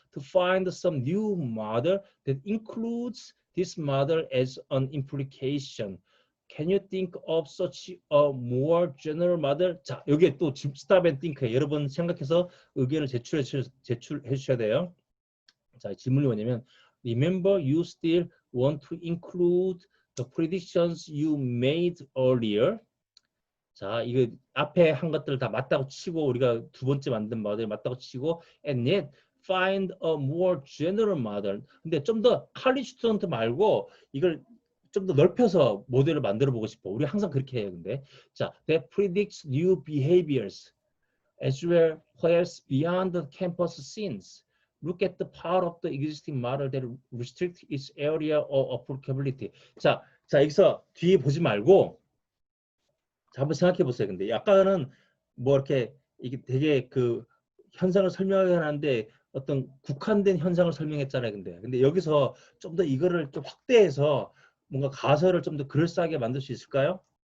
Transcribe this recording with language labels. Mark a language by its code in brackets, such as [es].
[en] To find some new model that includes this model as an implication. Can you think of such a more general model? [ko] 자, 여기에 또 [en] stop and think. [ko] 여러분 생각해서 의견을 제출해 주셔야 돼요. 자, 질문이 뭐냐면 [en] Remember, you still want to include the predictions you made earlier. [ko] 자, 이거 앞에 한 것들 다 맞다고 치고 우리가 두 번째 만든 모델 맞다고 치고 [en] and yet find a more general model. [ko] 근데 좀 더 college student 말고 이걸 좀 더 넓혀서 모델을 만들어 보고 싶어. 우리 항상 그렇게 해요. 근데 자, [en] that predicts new behaviors as well as beyond the campus scenes. Look at the part of the existing model that restricts its area of applicability. [ko] 자, 여기서 뒤에 보지 말고 자, 한번 생각해 보세요. 근데 약간은 뭐 이렇게 이게 되게 그 현상을 설명하는데 어떤 국한된 현상을 설명했잖아요. 근데 여기서 좀 더 이거를 좀 확대해서 뭔가 가설을 좀 더 그럴싸하게 만들 수 있을까요?